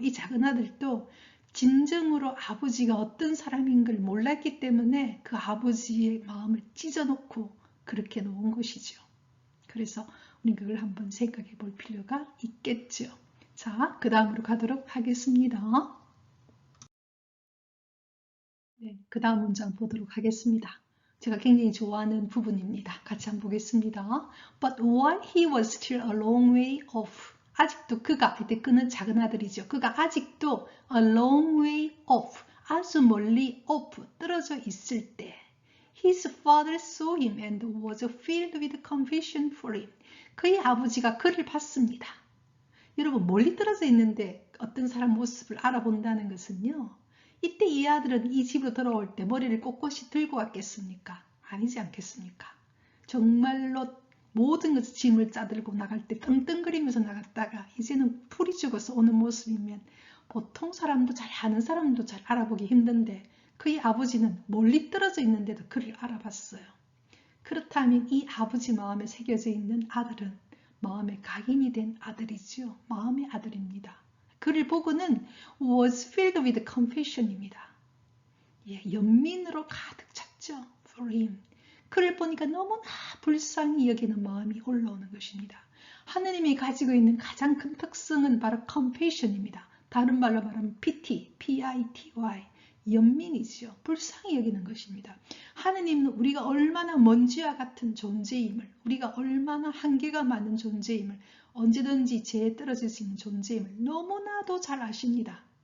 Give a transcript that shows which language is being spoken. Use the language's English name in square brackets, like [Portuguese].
[Korean] 이 작은 아들도 진정으로 아버지가 어떤 사람인 걸 몰랐기 때문에 그 아버지의 마음을 찢어놓고 그렇게 놓은 것이죠. 그래서 우리 그걸 한번 생각해 볼 필요가 있겠죠. 자, 그 다음으로 가도록 하겠습니다. 네, 그 다음 문장 보도록 하겠습니다. 제가 굉장히 좋아하는 부분입니다. 같이 한번 보겠습니다. [English] But while he was still a long way off, [Korean] 아직도 그가, 이때 그는 작은 아들이죠. 그가 아직도 [English] a long way off, [Korean] 아주 멀리 [English] off, [Korean] 떨어져 있을 때 [English] His father saw him and was filled with compassion for him. [Korean] 그의 아버지가 그를 봤습니다. 여러분 멀리 떨어져 있는데 어떤 사람 모습을 알아본다는 것은요. 이때 이 아들은 이 집으로 돌아올 때 머리를 꼿꼿이 들고 왔겠습니까? 아니지 않겠습니까? 정말로 모든 것을 짐을 싸들고 나갈 때 떵떵거리면서 나갔다가 이제는 풀이 죽어서 오는 모습이면 보통 사람도 잘 아는 사람도 잘 알아보기 힘든데 그의 아버지는 멀리 떨어져 있는데도 그를 알아봤어요. 그렇다면 이 아버지 마음에 새겨져 있는 아들은 마음에 각인이 된 아들이지요. 마음의 아들입니다. 그를 보고는 [English] was filled with compassion [Korean] 입니다. 예, 연민으로 가득 찼죠. For him. 그를 보니까 너무나 불쌍히 여기는 마음이 올라오는 것입니다. 하느님이 가지고 있는 가장 큰 특성은 바로 compassion입니다. 다른 말로 말하면 pity, P-I-T-Y, 연민이죠. 불쌍히 여기는 것입니다. 하느님은 우리가 얼마나 먼지와 같은 존재임을, 우리가 얼마나 한계가 많은 존재임을, 언제든지 죄에 떨어질 수 있는 존재임을 너무나도 잘 아십니다.